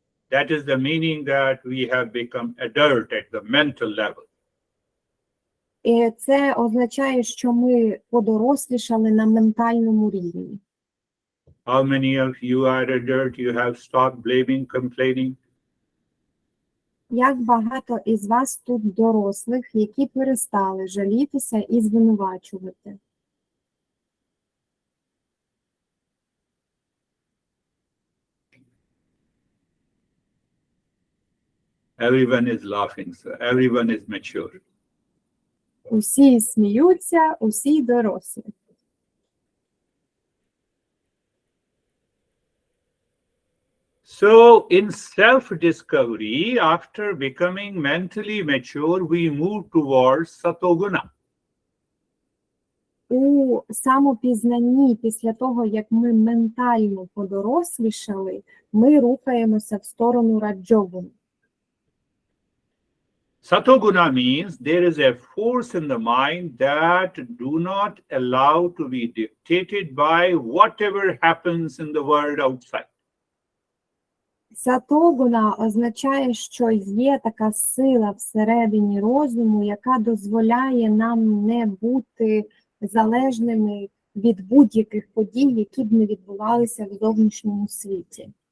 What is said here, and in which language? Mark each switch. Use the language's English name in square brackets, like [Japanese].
[English] That is the meaning that we have become adult at the mental level. [Ukrainian] І це означає, що ми подорослішали на ментальному рівні. [English] How many of you are adult? You have stopped blaming, complaining? [Ukrainian] Як багато із вас тут дорослих, які перестали жалітися і звинувачувати? [English] Everyone is laughing, so everyone is mature. [Ukrainian] Усі сміються, усі дорослі. [English] So in self-discovery, after becoming mentally mature, we move towards satoguna. [Ukrainian] У самопізнанні, після того, як ми ментально подорослішали, ми рухаємося в сторону раджогуни. [English] Satoguna means there is a force in the mind that do not allow to be dictated by whatever happens in the world outside. [Ukrainian] Сатогуна означає, що є така сила всередині розуму, яка дозволяє нам не бути залежними від будь-яких подій, які б не відбувалися в зовнішньому світі.